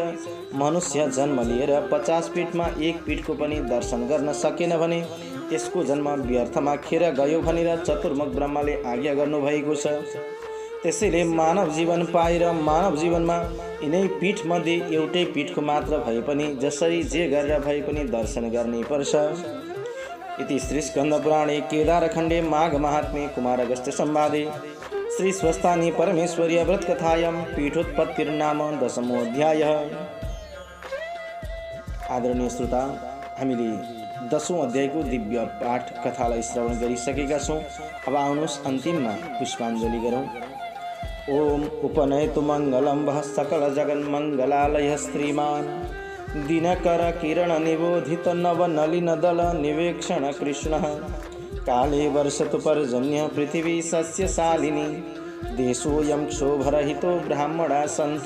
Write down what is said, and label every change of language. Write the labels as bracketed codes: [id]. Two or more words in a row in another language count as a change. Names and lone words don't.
[ne] मनुष्य जन्म लिएर 50 पीठमा एक पीठको पनि दर्शन गर्न सकेन भने त्यसको जन्म व्यर्थमा खेर गयो भनेर चतुर्मुख ब्रह्मले आज्ञा गर्नुभएको छ। त्यसैले मानव जीवन पाएर मानव जीवनमा यिनै पीठमध्ये एउटै पीठको मात्र भए पनि जसरी जे गरेर भए पनि दर्शन गर्नै पर्छ। [sa] इति श्री स्कन्दपुराणे केदारखण्डे माघ महात्म्ये कुमारगस्त्य संवादे श्री स्वस्थानी परमेश्वर्य व्रतकथायां पीठोत्पत्तिर्नाम 10मोऽध्यायः। [ne] आदरणीय श्रोता, हामीले 10औं अध्यायको दिव्य पाठ कथालाई श्रवण गरिसकेका छौँ। अब आउनुहोस् अन्तिममा पुष्पाञ्जली गरौँ। [sa] ओम उपनयतु मङ्गलं वः सकल जगन्मङ्गलालयः श्रीमान् दिनकर किरण निबोधित नवनलिनदल निवेक्षण कृष्णः काले वर्षतु पर्जन्य पृथिवी सस्यशालिनी देशोऽयं क्षोभरहितो ब्राह्मणा सन्तु